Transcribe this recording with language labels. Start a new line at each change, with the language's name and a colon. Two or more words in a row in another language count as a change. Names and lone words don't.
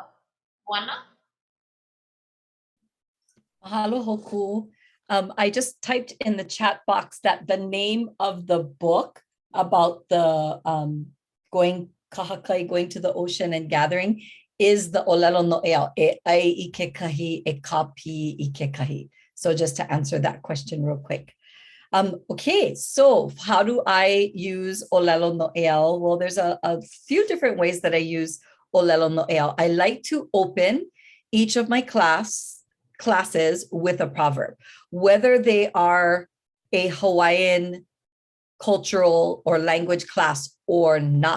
English: Luana? Mahalo Hōkū. I just typed in the chat box that the name of the book about the going to the ocean and gathering is the ʻŌlelo Noʻeau,
Hawaiian: e ai I ke kahi, e ka pi I ke kahi.
English: So just to answer that question real quick. Okay, so how do I use ʻŌlelo Noʻeau? Well, there's a few different ways that I use ʻŌlelo Noʻeau. I like to open each of my classes with a proverb, whether they are a Hawaiian cultural or language class or not.